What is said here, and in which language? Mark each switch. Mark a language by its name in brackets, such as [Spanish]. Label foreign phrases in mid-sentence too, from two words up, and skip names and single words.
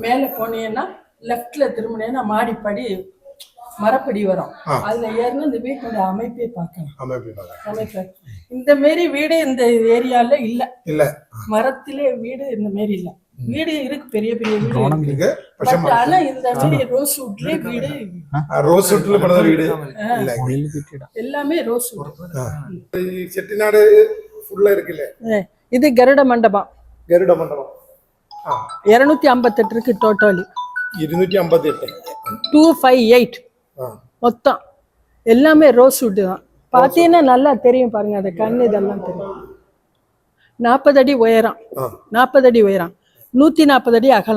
[Tamil] மேல போனீங்கன்னா லெப்ட்ல திரும்பினேன்னா மாடிப்படி மரப்படி வரும். அதுல ஏறினா இந்த வீட்டோட அமைப்பே பார்க்கலாம். இந்த மாரி வீடு இந்த ஏரியால இல்ல. மரத்திலே வீடு இந்த மாரி இல்ல. வீடு இருக்கு, பெரிய பெரிய வீடு இருக்கு. இருக்கு. പക്ഷെ But ஆனா இந்த வீடு ரோஸ் வுட்ல வீடு [Malayalam] റോസ് വുഡിൽ പണിത വീട് ഇല്ല. [Tamil] எல்லாமே ரோஸ் வுட். [Malayalam] ഈ ചെട്ടിനാട് ഫുള്ള് ഇരിക്കില്ലേ? [Tamil] இது கருட மண்டபம். [Malayalam] ഗരുഡ മണ്ഡപം. [Tamil] 258 இருக்கு டோட்டலி. 258. 258 மொத்தம் எல்லாமே ரோஸ் வுட் தான். பார்த்தீங்கன்னா நல்லா தெரியும் பாருங்க, அந்த கண்ணு இதெல்லாம் தெரியும். 40 அடி உயரம், 40 அடி உயரம், 140 அடி அகலம்.